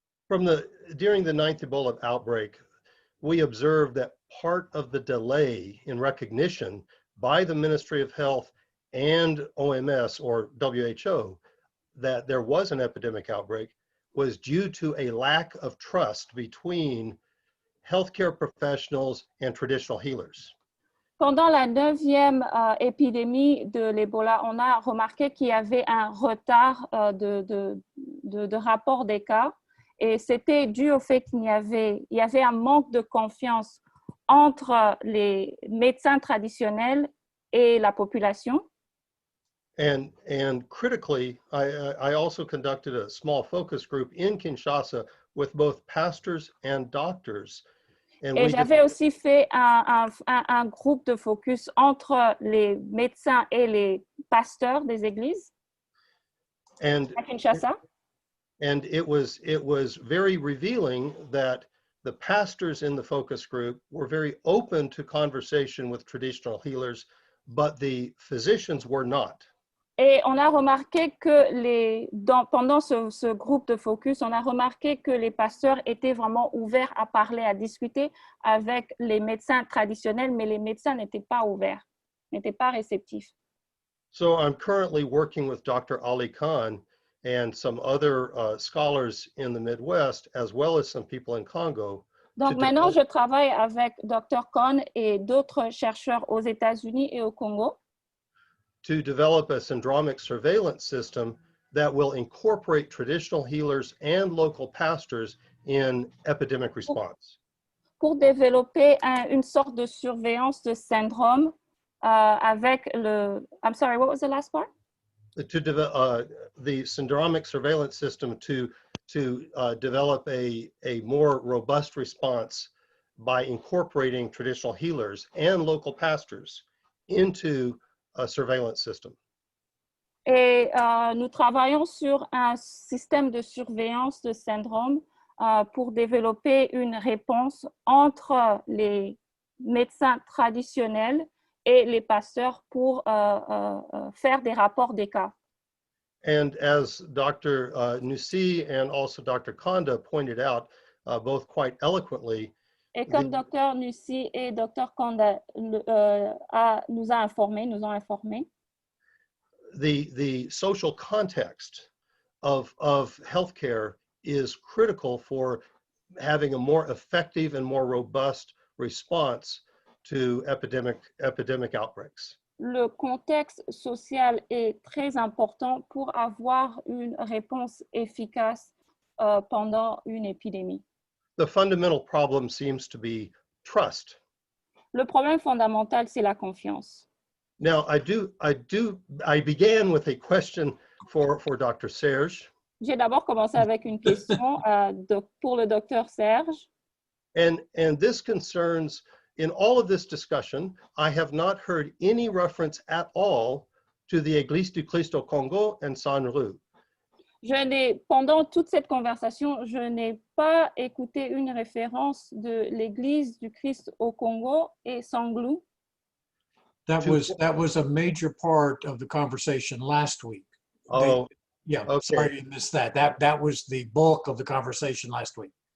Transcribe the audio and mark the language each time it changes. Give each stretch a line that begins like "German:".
English: During the 9th Ebola outbreak, we observed that part of the delay in recognition by the Ministry of Health and OMS or WHO that there was an epidemic outbreak was due to a lack of trust between healthcare professionals and traditional healers.
French: Pendant la 9e épidémie de l'Ebola, on a remarqué qu'il y avait un retard de rapport des cas. Et c'était dû au fait qu'il y avait un manque de confiance entre les médecins traditionnels et la population.
English: And critically, I also conducted a small focus group in Kinshasa with both pastors and doctors. And
French: Et j'avais aussi fait un groupe de focus entre les médecins et les pasteurs des églises à Kinshasa.
English: And it was very revealing that the pastors in the focus group were very open to conversation with traditional healers, but the physicians were not.
French: Et on a remarqué que pendant ce groupe de focus, on a remarqué que les pasteurs étaient vraiment ouverts à parler, à discuter avec les médecins traditionnels, mais les médecins n'étaient pas ouverts, n'étaient pas réceptifs.
English: So I'm currently working with Dr. Ali Khan and some other scholars in the Midwest, as well as some people in Congo.
French: Donc maintenant, je travaille avec Dr. Khan et d'autres chercheurs aux États-Unis et au Congo
English: to develop a syndromic surveillance system that will incorporate traditional healers and local pastors in epidemic response.
French: Pour développer une sorte de surveillance de syndrome avec
English: I'm sorry, what was the last part? To develop the syndromic surveillance system to develop a more robust response by incorporating traditional healers and local pastors into a surveillance system.
French: Et nous travaillons sur un système de surveillance de syndrome pour développer une réponse entre les médecins traditionnels et les pasteurs pour faire des rapports des cas.
English: And as Dr. Nussi and also Dr. Kanda pointed out, both quite eloquently,
French: et comme Dr. Nussi et Dr. Kanda nous ont informés,
English: the social context of healthcare is critical for having a more effective and more robust response to epidemic outbreaks.
French: Le contexte social est très important pour avoir une réponse efficace pendant une épidémie.
English: The fundamental problem seems to be trust.
French: Le problème fondamental, c'est la confiance.
English: Now, I began with a question for Dr. Serge.
French: J'ai d'abord commencé avec une question pour le docteur Serge.
English: And this concerns, in all of this discussion, I have not heard any reference at all to the Église du Christ au Congo and Saint-Louis.
French: Pendant toute cette conversation, je n'ai pas écouté une référence de l'Église du Christ au Congo et Sanglou.
English: That was a major part of the conversation last week. Oh, yeah. Okay. Sorry you missed that. That was the bulk of the conversation last week.